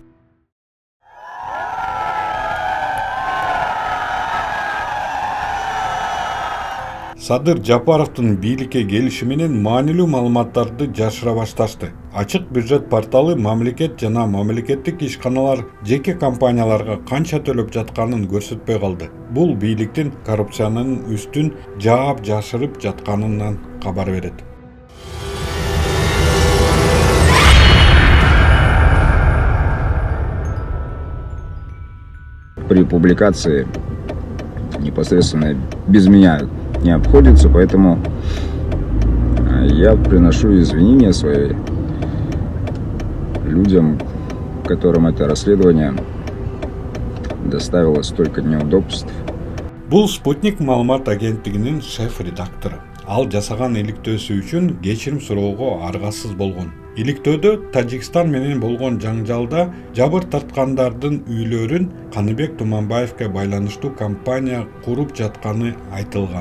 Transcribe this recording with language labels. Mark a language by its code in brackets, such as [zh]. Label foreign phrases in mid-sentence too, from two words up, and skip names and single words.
[ky] Садыр Жапаровдун бийликке келиши менен маанилүү маалыматтарды жашыра башташты. Ачык бюджет порталы мамлекет жана мамлекеттик ишканалар жеке компанияларга канча төлөп жатканын көрсөтпөй калды. Бул бийликтин коррупциянын үстүн жаап жашырып жатканынан кабар берет. [ru] При публикации непосредственно без меня не обходится, поэтому я приношу извинения свои людям, которым это расследование доставило столько неудобств. [ky] Бул Спутник маалымат агенттигинин шеф-редактору. Ал жасаган иликтөөсү үчүн кечирим суроого аргасыз болгон. Иликтөөдө Тажикстан менен болгон жаңжалда жабыр тарткандардын үйлөрүн Каныбек Туманбаевге байланыштуу компания куруп жатканы айтылган.